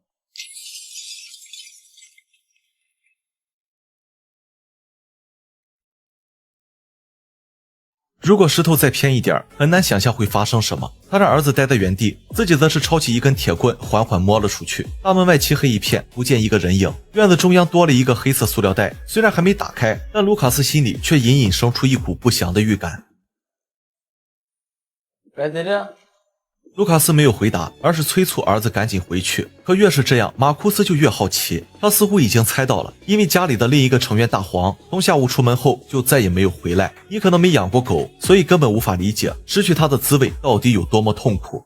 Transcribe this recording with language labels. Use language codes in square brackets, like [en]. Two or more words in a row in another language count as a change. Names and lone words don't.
[zh] 如果石头再偏一点，很难想象会发生什么。他让儿子待在原地，自己则是抄起一根铁棍，缓缓摸了出去。大门外漆黑一片，不见一个人影。院子中央多了一个黑色塑料袋，虽然还没打开，但卢卡斯心里却隐隐生出一股不祥的预感。 [da] Hvad er det der? [zh] 卢卡斯没有回答，而是催促儿子赶紧回去。可越是这样，马库斯就越好奇。他似乎已经猜到了，因为家里的另一个成员大黄从下午出门后就再也没有回来。你可能没养过狗，所以根本无法理解失去它的滋味到底有多么痛苦。